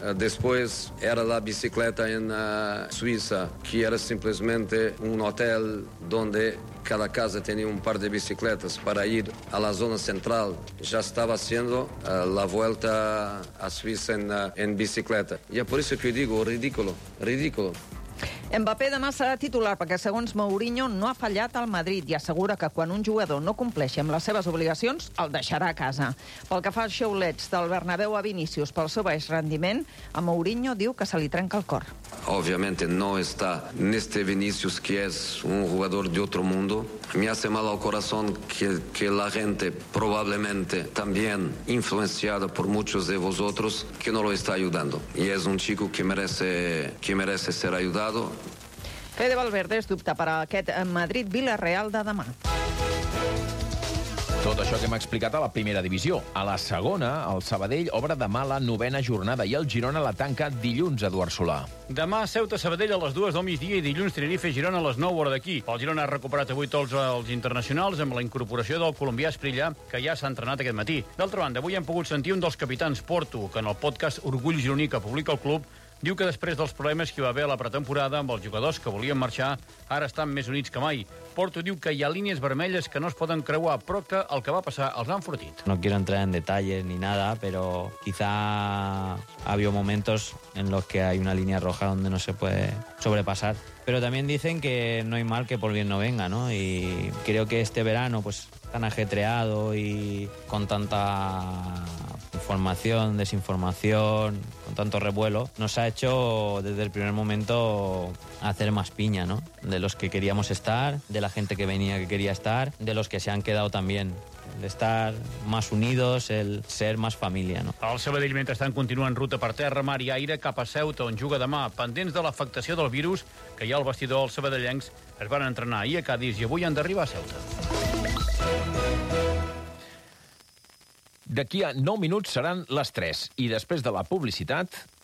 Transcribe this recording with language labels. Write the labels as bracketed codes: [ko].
[es] Después era la bicicleta en Suiza, que era simplemente un hotel donde cada casa tenía un par de bicicletas para ir a la zona central. Ya estaba haciendo la vuelta a Suiza en bicicleta. Y es por eso que digo, ridículo, ridículo. [ca] Mbappé demà serà titular perquè, segons Mourinho, no ha fallat al Madrid i assegura que quan un jugador no compleixi amb les seves obligacions, el deixarà a casa. Pel que fa als xiulets del Bernabéu a Vinícius pel seu baix rendiment, a Mourinho diu que se li trenca el cor. [es] Obviamente no está neste Vinícius, que es un jugador de otro mundo. Me hace mal al corazón que la gente, probablemente también influenciada por muchos de vosotros, que no lo está ayudando. Y es un chico que merece ser ayudado. [ca] Fede Valverde es dubte per a aquest Madrid-Villarreal de demà. Tot això que hem explicat a la primera divisió. A la segona, el Sabadell obre demà la novena jornada i el Girona la tanca dilluns, Eduard Solà. Demà, Ceuta-Sabadell a les 2 del migdia i dilluns Tenerife-Girona a les 9 hora d'aquí. El Girona ha recuperat avui tots els internacionals amb la incorporació del colombià Esprilla, que ja s'ha entrenat aquest matí. D'altra banda, avui hem pogut sentir un dels capitans Porto, que en el podcast Orgull Gironí que publica el club, diu que després dels problemes que hi va haver a la pretemporada amb els jugadors que volien marxar, ara estan més units que mai. Porto diu que hi ha línies vermelles que no es poden creuar, però que el que va passar els han fortit. [es] No quiero entrar en detalles ni nada, pero quizá había momentos en los que hay una línea roja donde no se puede sobrepasar. Pero también dicen que no hay mal que por bien no venga, ¿no? Y creo que este verano, pues, tan ajetreado y con tanta información, desinformación, con tanto revuelo, nos ha hecho desde el primer momento hacer más piña, ¿no? De los que queríamos estar, de la gente que venía que quería estar, de los que se han quedado también. El estar más unidos, el ser más familia, ¿no? [ca] El Sabadell, mentrestant, continua en ruta per terra, mar i aire cap a Ceuta, on juga demà. Pendents de l'afectació del virus, que hi ha al vestidor, els sabadellencs es van entrenar ahir a Cádiz i avui han d'arribar a Ceuta. D'aquí a 9 minuts seran les 3. I després de la publicitat...